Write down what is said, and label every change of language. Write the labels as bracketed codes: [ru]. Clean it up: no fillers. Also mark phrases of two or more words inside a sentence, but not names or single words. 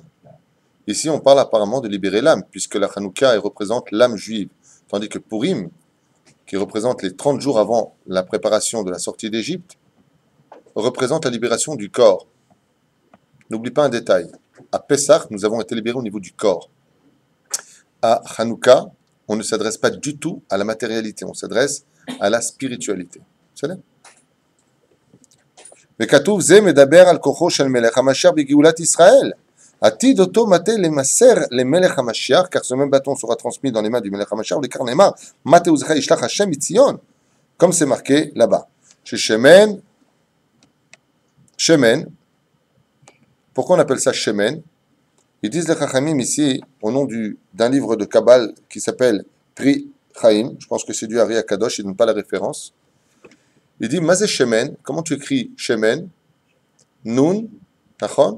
[fr] Ici, on parle apparemment de libérer l'âme, puisque la Hanouka représente l'âme juive, tandis que Purim, qui représente les 30 jours avant la préparation de la sortie d'Égypte, représente la libération du corps. N'oublie pas un détail. À Pessah, nous avons été libérés au niveau du corps. À Hanouka, on ne s'adresse pas du tout à la matérialité, on s'adresse à la spiritualité. C'est là. [he] וכתוב זה מדבר על כוחו של מלך המשיח בגאולת ישראל. עתיד אותו מטה למסר למלך המשיח, [fr] car ce même bâton sera transmis dans les mains du [he] מלך המשיח, וכך נאמר, מטה עוזך ישלח השם מציון, [fr] comme c'est marqué là-bas. [he] ששמן, shemen, [fr] pourquoi on appelle ça shemen? Ils disent les Chachamim ici, au nom d'un livre de Kabbal qui s'appelle Pri Chaim, je pense que c'est du Ari Akadosh, il ne donne pas la référence. Il dit, [he] מה זה שמן, [fr] comment tu écris Shemen? [he] נון, נכון?